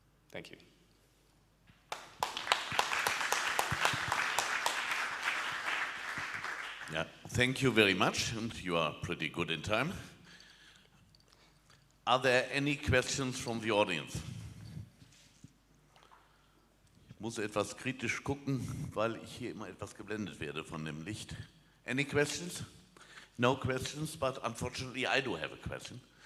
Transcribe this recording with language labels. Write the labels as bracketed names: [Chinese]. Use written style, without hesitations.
[English] Thank you. Yeah, thank you very much, and you are pretty good in time. Are there any questions from the audience? [German] Ich muss etwas kritisch gucken, weil ich hier immer etwas geblendet werde von dem Licht. [English] Any questions? No questions, but unfortunately I do have a question.